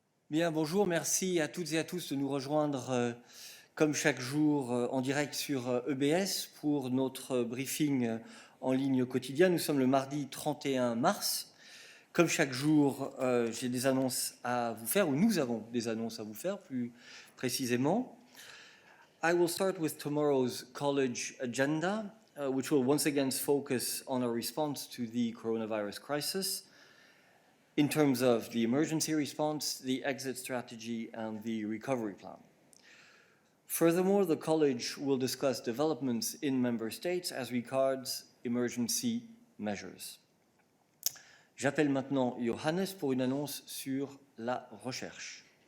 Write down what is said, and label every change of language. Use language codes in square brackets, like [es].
[fr] Bien, bonjour, merci à toutes et à tous de nous rejoindre comme chaque jour en direct sur EBS pour notre briefing en ligne quotidien. Nous sommes le mardi 31 mars. Comme chaque jour, j'ai des annonces à vous faire, ou nous avons des annonces à vous faire plus précisément. [en] I will start with tomorrow's college agenda, which will once again focus on our response to the coronavirus crisis, in terms of the emergency response, the exit strategy, and the recovery plan. Furthermore, the College will discuss developments in member states as regards emergency measures. [fr] J'appelle maintenant Johannes pour une annonce sur la recherche.